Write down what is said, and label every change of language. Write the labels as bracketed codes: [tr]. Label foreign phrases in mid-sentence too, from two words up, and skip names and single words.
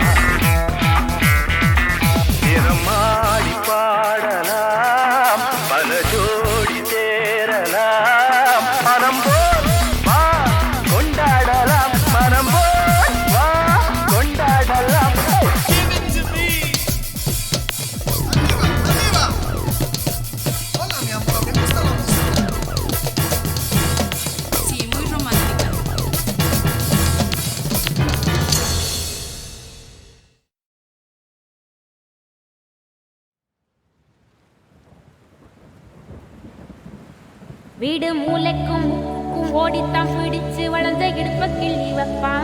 [ta] தினமாடி பாடலாம், பல ஜோடி சேரலாம். மனம் போல் வா கொண்டாடலாம், மனம் போல் வா கொண்டாடலாம். [en] Give it to me. [es] Hola mi amor, me gusta la música. Sí, muy romántica. [ta] வீடு மூளைக்கும் முக்கும் ஓடித்தான் பிடிச்சு வளர்ந்த இடுப்ப கிள்ளி வைப்பான்.